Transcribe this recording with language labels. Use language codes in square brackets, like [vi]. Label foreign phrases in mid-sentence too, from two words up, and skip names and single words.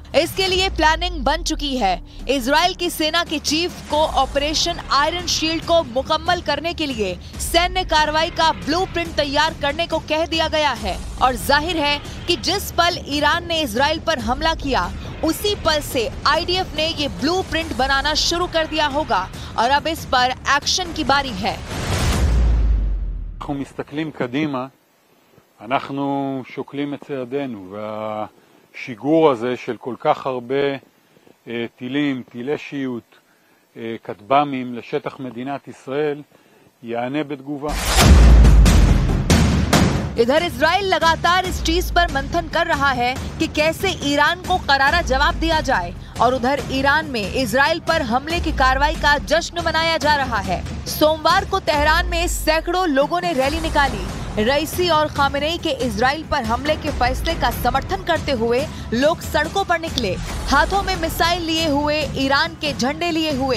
[hi] इसके लिए प्लानिंग बन चुकी है। इजराइल की सेना के चीफ को ऑपरेशन आयरन शील्ड को मुकम्मल करने के लिए सैन्य कार्रवाई का ब्लूप्रिंट तैयार करने को कह दिया गया है और जाहिर है कि जिस पल ईरान ने इजराइल पर हमला किया उसी पल से आईडीएफ ने ये ब्लूप्रिंट बनाना शुरू कर दिया होगा और अब इस पर एक्शन की बारी है। [he] אנחנו מסתכלים קדימה, אנחנו שוקלים את צעדינו, והשיגור הזה של כל כך הרבה טילים, טילי שיוט, כטב"מים לשטח מדינת ישראל, יענה בתגובה. [hi] इधर इजराइल लगातार इस चीज पर मंथन कर रहा है कि कैसे ईरान को करारा जवाब दिया जाए और उधर ईरान में इजराइल पर हमले की कार्रवाई का जश्न मनाया जा रहा है। सोमवार को तेहरान में सैकड़ों लोगों ने रैली निकाली। रईसी और खामेनेई के इजराइल पर हमले के फैसले का समर्थन करते हुए लोग सड़कों पर निकले, हाथों में मिसाइल लिए हुए, ईरान के झंडे लिए हुए।